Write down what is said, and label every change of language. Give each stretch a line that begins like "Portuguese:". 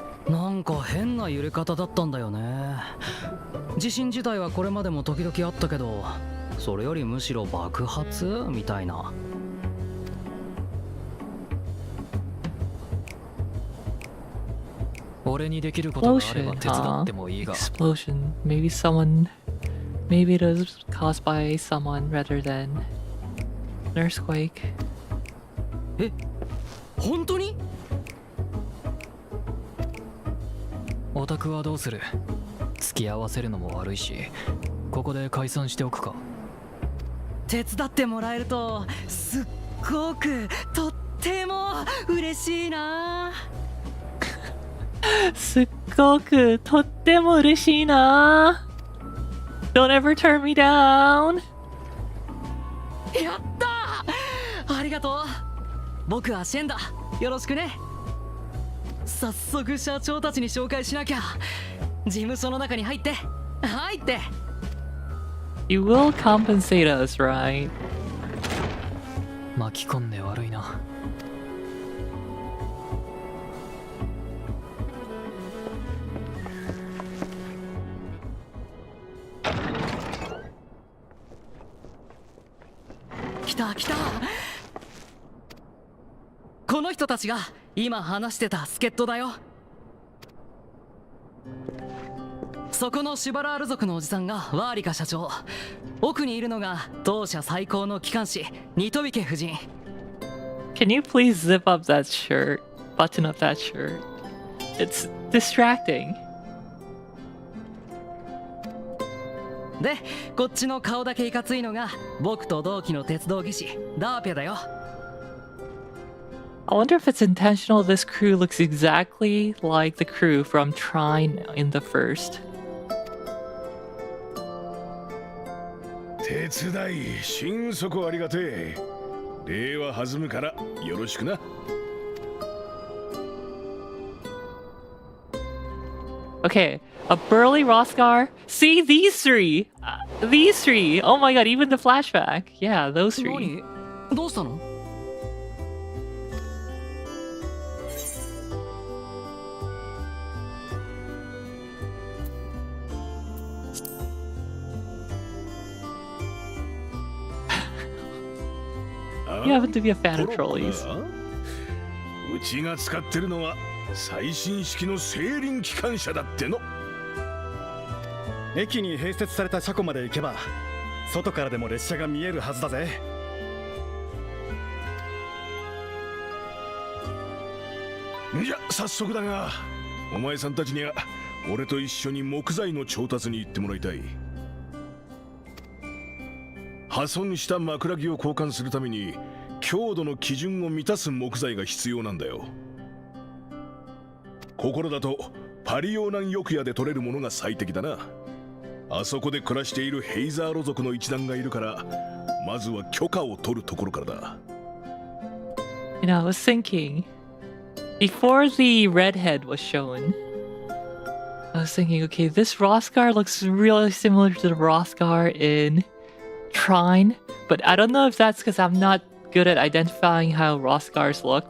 Japanese: なんか変な揺れ方だったんだよね。地震自体はこれまでも時々あったけど、それよりむしろ爆発みたいな。俺にできることがあれば手伝ってもいいが。
English: Explosion. Maybe it was caused by someone rather than an earthquake.
Japanese: え、本当に？オタクはどうする？付き合わせるのも悪いし、ここで解散しておくか。手伝ってもらえるとすっごくとっても嬉しいな。すっごくとっても嬉しいな。
English: Don't ever turn me down.
Japanese: やったー！ありがとう。僕はシェンだ。よろしくね。早速社長たちに紹介しなきゃ。事務所の中に入って。入って。
English: You will compensate us, right?
Japanese: 巻き込んで悪いな。来た来た。この人たちが今話してた助っ人だよ。そこのシュバラール族のおじさんがワーリカ社長。奥にいるのが当社最高の機関士ニトビケ夫人。
English: Can you please zip up that shirt? Button up that shirt. It's distracting.
Japanese: でこっちの顔だけいかついのが僕と同期の鉄道技師ダーピャだよ。
English: I wonder if it's intentional this crew looks exactly like the crew from Trine in the first.
Japanese: 手伝い心底ありがてえ。礼は弾むからよろしくな。
English: Okay, a burly Roskar. See these three. These three. Oh my god, even the flashback. Yeah, those three.
Japanese: 何どうしたの？
English: You happen to be a fan of trolleys.
Japanese: うちが使ってるのは最新式の製輪機関車だっての。駅に併設された車庫まで行けば外からでも列車が見えるはずだぜ。じゃ早速だが、お前さんたちには俺と一緒に木材の調達に行ってもらいたい。破損した枕木を交換するために強度の基準を満たす木材が必要なんだよ。ここらだとパリオーナン翼屋で取れるものが最適だな。あそこで暮らしているヘイザーロ族の一団がいるから、まずは許可を取るところからだ。
English: You know, I was thinking before the redhead was shown, I was thinking, okay, this Roskar looks really similar to the Roskar in Trine, but I don't know if that's because I'm not good at identifying how Roskars look.